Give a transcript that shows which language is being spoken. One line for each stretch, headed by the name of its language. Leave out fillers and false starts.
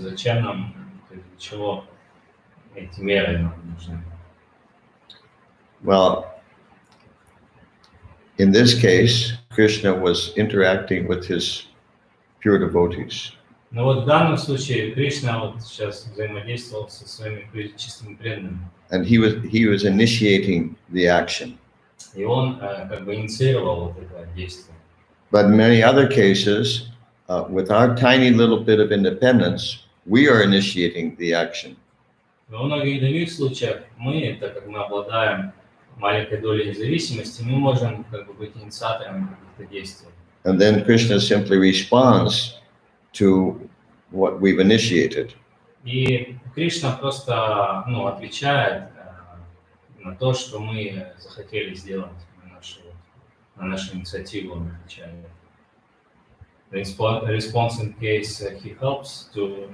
Russian: Зачем нам, для чего эти меры нам нужны?
English: Well, in this case, Krishna was interacting with his pure devotees.
Russian: Но вот в данном случае Кришна вот сейчас взаимодействовал со своими чистыми преданными.
English: And he was initiating the action.
Russian: И он как бы инициировал вот это действие.
English: But in many other cases, with our tiny little bit of independence, we are initiating the action.
Russian: Но в многих других случаях мы, так как мы обладаем маленькой долей независимости, мы можем как бы быть инициаторами каких-то действий.
English: And then Krishna simply responds to what we've initiated.
Russian: И Кришна просто отвечает на то, что мы захотели сделать, на нашу инициативу он отвечает.
English: Response in case he helps to.